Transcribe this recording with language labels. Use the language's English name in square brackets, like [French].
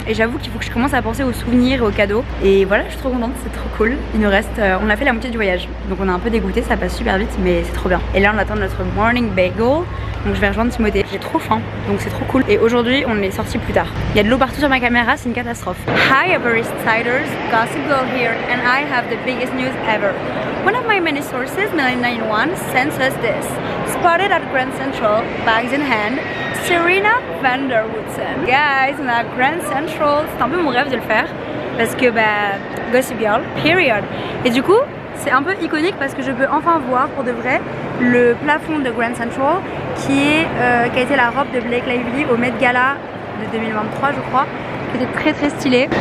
[French] Et j'avoue qu'il faut que je commence à penser aux souvenirs et aux cadeaux. Et voilà, je suis trop contente, c'est trop cool. Il nous reste, on a fait la moitié du voyage. Donc on est un peu dégoûté, ça passe super vite mais c'est trop bien. Et là on attend notre morning bagel. Donc je vais rejoindre Timothée, j'ai trop faim, donc c'est trop cool. Et aujourd'hui on est sorti plus tard. Il y a de l'eau partout sur ma caméra, c'est une catastrophe. [English] Hi Upper East Siders, Gossip Girl here, and I have the biggest news ever. One of my many sources, Melanie91, sends us this. Spotted at Grand Central, bags in hand, Serena van der Woodsen. [French] Guys, on est à Grand Central, c'est un peu mon rêve de le faire, parce que Gossip Girl, period. Et du coup, c'est un peu iconique parce que je peux enfin voir pour de vrai le plafond de Grand Central qui a été la robe de Blake Lively au Met Gala de 2023 je crois, qui était très très stylée.